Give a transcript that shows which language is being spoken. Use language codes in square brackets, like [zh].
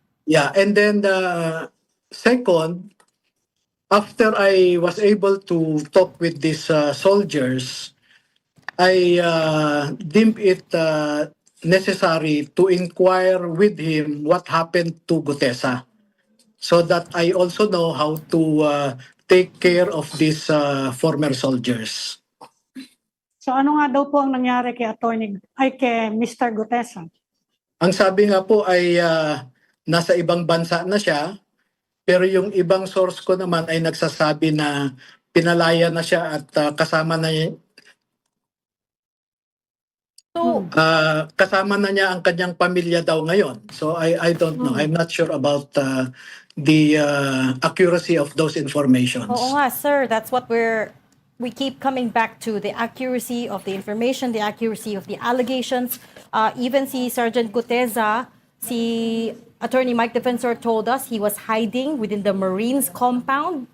[en] Yeah, and then second, after I was able to talk with these soldiers, I deemed it necessary to inquire with him what happened to Gutesa, so that I also know how to take care of these former soldiers. [tl] So ano nga daw po ang nangyari kay kay Mr. Gutesa? Ang sabi nga po ay nasa ibang bansa na siya, pero yung ibang source ko naman ay nagsasabi na pinalaya na siya at kasama na So, kasama na niya ang kanyang pamilya daw ngayon. [en] So I don't know. I'm not sure about the accuracy of those informations. [tl] oo nga, [en] sir, that's what we keep coming back to, the accuracy of the information, the accuracy of the allegations. Even si Sergeant Guteza, si Attorney Mike Defensor told us he was hiding within the Marines compound.